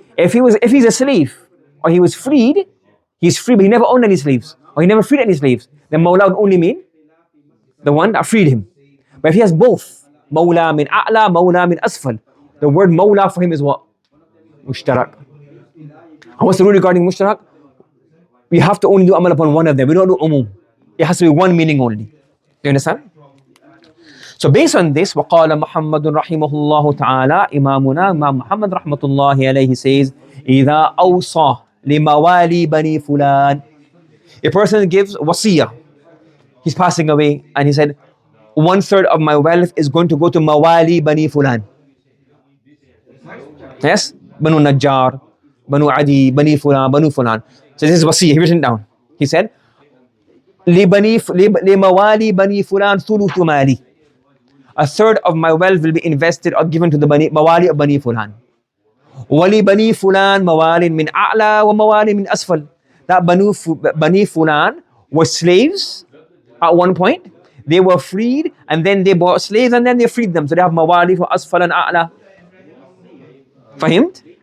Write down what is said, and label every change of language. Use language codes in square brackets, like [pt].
[en] If he's a slave, or he was freed, he's free, but he never owned any slaves, or he never freed any slaves, then mawla would only mean the one that freed him. But if he has both, mawla min a'la, mawla min asfal, the word mawla for him is what? Mushtarak. And what's the rule regarding mushtarak? We have to only do amal upon one of them. We don't do umum. It has to be one meaning only. You understand? So based on this, [ar] وَقَالَ مُحَمَّدٌ رَحِمَهُ اللَّهُ تَعَالَى, [en] Imam Muhammad rahmatullahi alayhi says, [ar] إِذَا أَوْصَى لِمَوَالِي بَنِي فُلَانٍ. [en] A person gives wasiyah. He's passing away and he said, 1/3 of my wealth is going to go to mawali bani fulan. Yes? Banu Najjar, Banu Adi, Bani Fulan, Banu Fulan. So this is wasiyah, he written down. He said, [ar] لِمَوَالِي بَنِي فُلَانٍ ثُلُثُ مَالِي. [en] 1/3 of my wealth will be invested or given to the mawali of Bani Fulan. [ar] وَلِبَنِي فُلَانٍ مَوَالٍ مِنْ أَعْلَى وَمَوَالٍ مِنْ أَسْفَلٍ. [en] That Bani Fulan were slaves at one point. They were freed and then they bought slaves and then they freed them. So they have mawali for asfal and a'la. Fahimt?